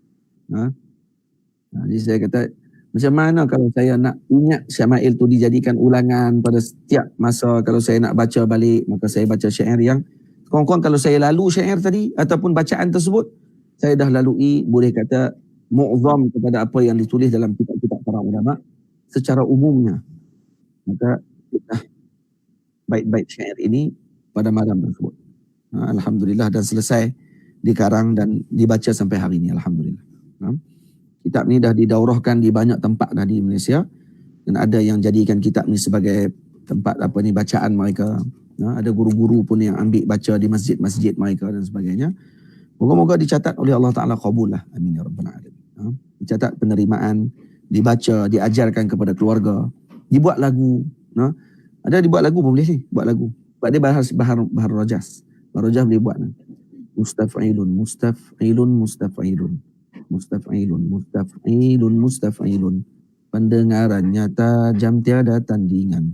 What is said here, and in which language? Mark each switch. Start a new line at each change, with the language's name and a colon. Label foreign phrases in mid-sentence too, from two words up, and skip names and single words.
Malay: Jadi saya kata, macam mana kalau saya nak ingat Syama'il tu dijadikan ulangan pada setiap masa, kalau saya nak baca balik, maka saya baca syair yang kurang-kurang kalau saya lalu syair tadi ataupun bacaan tersebut, saya dah lalui, boleh kata mu'zam kepada apa yang ditulis dalam kitab-kitab para ulama secara umumnya. Maka kita bait-bait syair ini pada malam tersebut. Alhamdulillah, dan selesai dikarang dan dibaca sampai hari ini, alhamdulillah. Kitab ni dah didaurahkan di banyak tempat dah di Malaysia, dan ada yang jadikan kitab ni sebagai tempat bacaan mereka. Ada guru-guru pun yang ambil baca di masjid-masjid mereka dan sebagainya. Moga-moga dicatat oleh Allah Ta'ala qabul lah.
Arabic: آمين يا رب العالمين.
Malay: Dicatat penerimaan, dibaca, diajarkan kepada keluarga, dibuat lagu. Ada dibuat lagu pun boleh ni, buat lagu. Sebab dia
Arabic: بحر رجز. بحر رجز
Malay: boleh buat.
Arabic: مستفعلن مستفعلن مستفعلن. مستفعلن مستفعلن مستفعلن.
Malay: Pendengarannya tajam tiada tandingan.